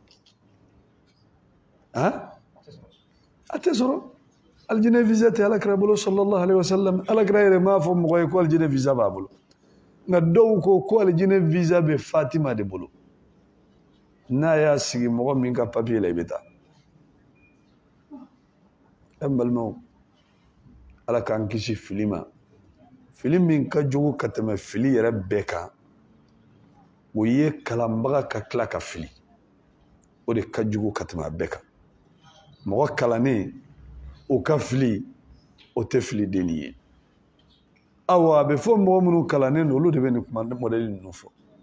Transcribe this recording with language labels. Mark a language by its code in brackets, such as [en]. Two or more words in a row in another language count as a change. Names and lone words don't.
[bm] a tɛ sɔrɔ aljinɛ visa tɛ alakira bolo [ar] صلى الله عليه وسلم [bm] alakira yɛrɛ m'a fɔ mɔgɔ ye ko aljinɛ visa b'a bolo nka dɔw ko aljinɛ visa bɛ Fatima de bolo n'a y'a sigi mɔgɔ min ka papiye la i bɛ taa an balimaw ala k'an kisi fili ma fili min ka jugu ka tɛmɛ fili yɛrɛ bɛɛ kan o ye kalanbaga ka tila ka fili o de ka jugu ka tɛmɛ a bɛɛ kan mɔgɔ kalannen o ka fili o tɛ fili deli ye awa a bɛ fɔ mɔgɔ minnu kalannen don olu de bɛ nin kuma mɔdɛli ninnu fɔ